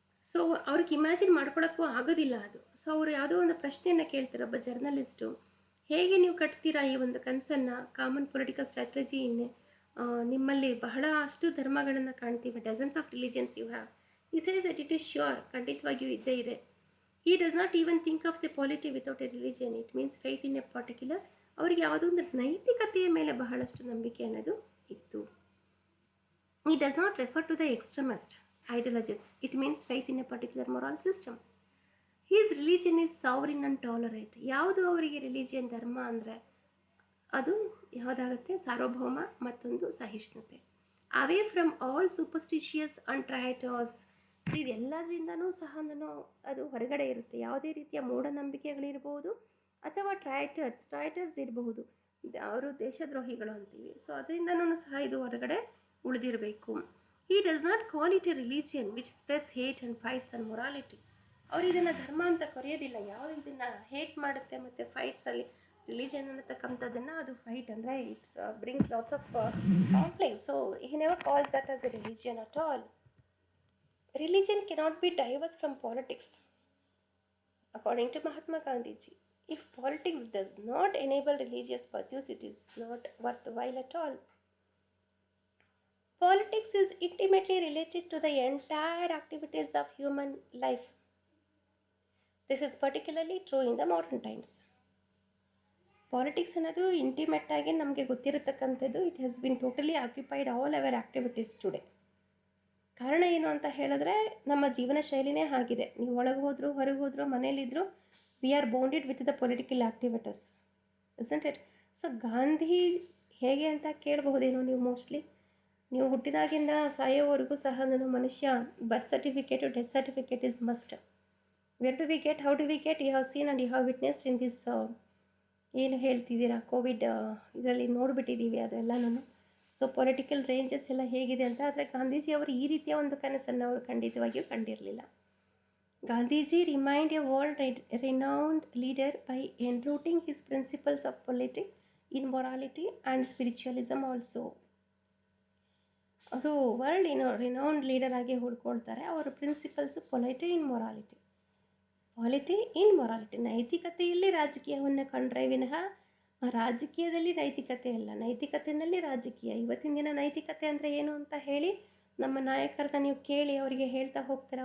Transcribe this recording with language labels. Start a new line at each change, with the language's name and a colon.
Kannada: So ಅವ್ರಿಗೆ imagine ಮಾಡ್ಕೊಳಕ್ಕೂ ಆಗೋದಿಲ್ಲ ಅದು. ಸೊ ಅವರು ಯಾವುದೋ ಒಂದು ಪ್ರಶ್ನೆಯನ್ನು ಕೇಳ್ತಾರೆ ಒಬ್ಬ ಜರ್ನಲಿಸ್ಟು, ಹೇಗೆ ನೀವು ಕಟ್ತೀರಾ ಈ ಒಂದು ಕನಸನ್ನು, ಕಾಮನ್ ಪೊಲಿಟಿಕಲ್ ಸ್ಟ್ರಾಟಜಿ ನಿಮ್ಮಲ್ಲಿ ಬಹಳಷ್ಟು ಧರ್ಮಗಳನ್ನು ಕಾಣ್ತೀವಿ,
English: Dozens of religions you have. He says that it is sure,
Kannada: ಖಂಡಿತವಾಗಿಯೂ ಇದ್ದೇ ಇದೆ.
English: He does not even think of the polity without a religion. It means faith in a particular.
Kannada: ಅವರಿಗೆ ಯಾವುದೋ ಒಂದು ನೈತಿಕತೆಯ ಮೇಲೆ ಬಹಳಷ್ಟು ನಂಬಿಕೆ ಅನ್ನೋದು ಇತ್ತು.
English: He does not refer to the extremist ideologies. It means faith in a particular moral system. His religion is sovereign and tolerant.
Kannada: ಯಾವುದು ಅವರಿಗೆ ರಿಲಿಜಿಯನ್ ಧರ್ಮ ಅಂದರೆ ಅದು ಯಾವುದಾಗುತ್ತೆ? ಸಾರ್ವಭೌಮ, ಮತ್ತೊಂದು ಸಹಿಷ್ಣುತೆ.
English: Away from all superstitious and traitors.
Kannada: So ಇದೆಲ್ಲದರಿಂದನೂ ಸಹ ಅದು ಹೊರಗಡೆ ಇರುತ್ತೆ. ಯಾವುದೇ ರೀತಿಯ ಮೂಢನಂಬಿಕೆಗಳಿರ್ಬೋದು ಅಥವಾ ಟ್ರೈಟರ್ಸ್ ಇರಬಹುದು, ಅವರು ದೇಶದ್ರೋಹಿಗಳು ಅಂತೀವಿ. ಸೊ ಅದರಿಂದನೂ ಸಹ ಇದು ಹೊರಗಡೆ ಉಳಿದಿರಬೇಕು.
English: He does not call it a religion which spreads hate and fights and morality.
Kannada: ಅವರು ಇದನ್ನು ಧರ್ಮ ಅಂತ ಕರೆಯೋದಿಲ್ಲ. ಯಾವುದು ಇದನ್ನು ಹೇಟ್ ಮಾಡುತ್ತೆ ಮತ್ತು ಫೈಟ್ಸಲ್ಲಿ ರಿಲಿಜನ್ ಅನ್ನತಕ್ಕಂಥದ್ದನ್ನು ಅದು ಫೈಟ್ ಅಂದರೆ
English: It brings lots of complex. So he never calls that as a religion at all. Religion cannot be diverse from politics. According to Mahatma Gandhiji, if politics does not enable religious pursuits, it is not worthwhile at all. Politics is intimately related to the entire activities of human life. This is particularly true in the modern times. Politics
Kannada: ಅನ್ನೋದು intimate ಆಗಿ ನಮಗೆ ಗೊತ್ತಿರತಕ್ಕಂಥದ್ದು.
English: It has been totally occupied all our activities today.
Kannada: ಕಾರಣ ಏನು ಅಂತ ಹೇಳಿದ್ರೆ ನಮ್ಮ ಜೀವನ ಶೈಲಿನೇ ಆಗಿದೆ. ನೀವು ಒಳಗೆ ಹೋದರೂ ಹೊರಗೆ ಹೋದರೂ ಮನೇಲಿದ್ದರೂ
English: We are bounded with the political activities, isn't it?
Kannada: So Gandhi ಹೇಗೆ ಅಂತ ಕೇಳಬಹುದೇನೋ ನೀವು ಮೋಸ್ಟ್ಲಿ. ನೀವು ಹುಟ್ಟಿದಾಗಿಂದ ಸಾಯೋವರೆಗೂ ಸಹ ಮನುಷ್ಯ ಬರ್ತ್ certificate, death certificate
English: Is must.
Kannada: Wear do we get, how do we get? You have seen and you have witnessed in this ಏನು ಹೇಳ್ತಿದ್ದೀರಾ Covid ಇದರಲ್ಲಿ ನೋಡಿಬಿಟ್ಟಿದ್ದೀವಿ ಅದೆಲ್ಲನೂ. ಸೊ ಪೊಲಿಟಿಕಲ್ ರೇಂಜಸ್ ಎಲ್ಲ ಹೇಗಿದೆ ಅಂತ. ಆದರೆ ಗಾಂಧೀಜಿಯವರು ಈ ರೀತಿಯ ಒಂದು ಕನಸನ್ನು ಅವರು ಖಂಡಿತವಾಗಿಯೂ ಕಂಡಿರಲಿಲ್ಲ.
English: Gandhiji remained a world-renowned leader by enrooting his principles of polity in morality and spiritualism also.
Kannada: ಅವರು ರಿನೌಂಡ್ ಲೀಡರ್ ಆಗಿ ಹುಡ್ಕೊಳ್ತಾರೆ. ಅವರ ಪ್ರಿನ್ಸಿಪಲ್ಸು ಪೊಲೈಟಿ ಇನ್ ಮೊರಾಲಿಟಿ, ಪಾಲಿಟಿ ಇನ್ ಮೊರಾಲಿಟಿ, ನೈತಿಕತೆಯಲ್ಲಿ ರಾಜಕೀಯವನ್ನು ಕಂಡ್ರೆ ವಿನಃ ರಾಜಕೀಯದಲ್ಲಿ ನೈತಿಕತೆ ಅಲ್ಲ, ನೈತಿಕತೆಯಲ್ಲಿ ರಾಜಕೀಯ. ಇವತ್ತಿನ ದಿನ ನೈತಿಕತೆ ಅಂದರೆ ಏನು ಅಂತ ಹೇಳಿ ನಮ್ಮ ನಾಯಕರನ್ನ ನೀವು ಕೇಳಿ ಅವರಿಗೆ ಹೇಳ್ತಾ ಹೋಗ್ತಾರೆ.